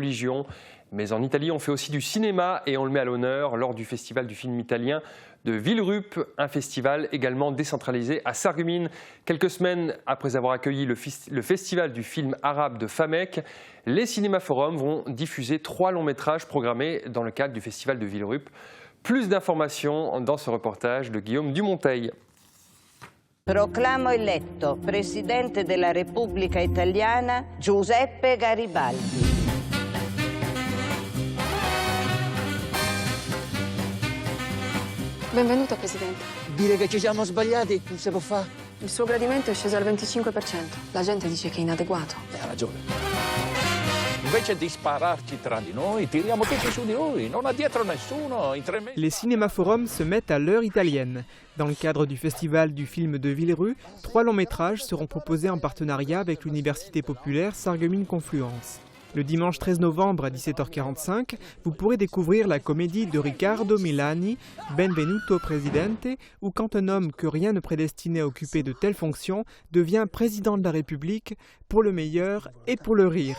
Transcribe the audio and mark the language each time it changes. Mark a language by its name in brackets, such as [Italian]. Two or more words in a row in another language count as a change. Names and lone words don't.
[French] Mais en Italie, on fait aussi du cinéma et on le met à l'honneur lors du festival du film italien de Villerupt, un festival également décentralisé à Sarreguemines. Quelques semaines après avoir accueilli le festival du film arabe de Famec, les Cinéma Forum vont diffuser 3 longs métrages programmés dans le cadre du festival de Villerupt. Plus d'informations dans ce reportage de Guillaume Dumonteil. [Italian] Proclamo eletto Presidente della Repubblica Italiana Giuseppe Garibaldi. Benvenuto, Presidente. Dire che ci siamo sbagliati non si può fare. Il suo gradimento è sceso al 25%. La gente dice che è inadeguato. Ha ragione. Invece di spararci tra di noi, tiriamo tutti su di lui. Non ha dietro nessuno. In 3 mesi. [French] Les Cinéma Forum se mettent à l'heure italienne. Dans le cadre du festival du film de Villerupt, 3 longs métrages seront proposés en partenariat avec l'Université populaire Sarreguemines-Confluence. Le dimanche 13 novembre à 17h45, vous pourrez découvrir la comédie de Riccardo Milani, Benvenuto Presidente, où quand un homme que rien ne prédestinait à occuper de telles fonctions devient président de la République pour le meilleur et pour le rire.